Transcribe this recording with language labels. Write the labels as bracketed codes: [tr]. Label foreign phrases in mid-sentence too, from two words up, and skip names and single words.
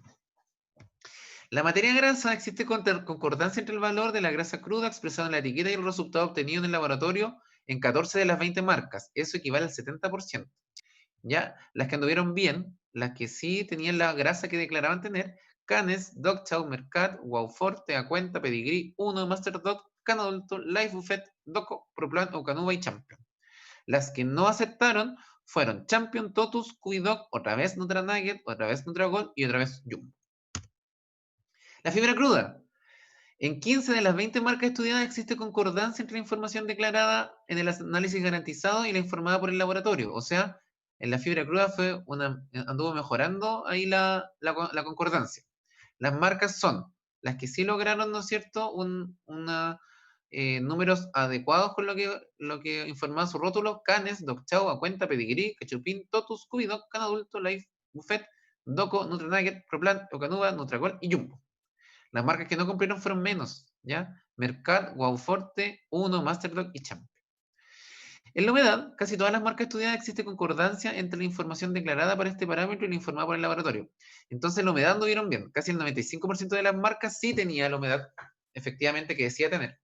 [es] La materia grasa, existe concordancia entre el valor de la grasa cruda expresado en la etiqueta y el resultado obtenido en el laboratorio en 14 de las 20 marcas. Eso equivale al 70%. ¿Ya? Las que anduvieron bien, las que sí tenían la grasa que declaraban tener, Canes, Dog Chow, Mercat, Wow Forte, Acuenta, Pedigree, 1, Master Dog, Canadulto, Life Buffet, Doco, Proplan, Eucanuba y Champion. Las que no aceptaron fueron Champion, Totus, Cuidog, otra vez Nutranagel, otra vez Nutragol y otra vez Jumbo. La fibra cruda. En 15 de las 20 marcas estudiadas existe concordancia entre la información declarada en el análisis garantizado y la informada por el laboratorio. O sea, en la fibra cruda anduvo mejorando ahí la concordancia. Las marcas son las que sí lograron, ¿no es cierto?, números adecuados con lo que informaba su rótulo: Canes, Dog Chow, Acuenta, Pedigree, Cachupín, Totus, Cubidog, Canadulto, Life, Buffet, Doco, Nutranagel, Proplan, Eucanuba, Nutragol y Jumbo. Las marcas que no cumplieron fueron menos, ¿ya? Mercat, Wow Forte, 1, Masterdog y Champion. En la humedad, casi todas las marcas estudiadas existe concordancia entre la información declarada para este parámetro y la informada por el laboratorio. Entonces la humedad anduvieron bien. Casi el 95% de las marcas sí tenía la humedad efectivamente que decía tener.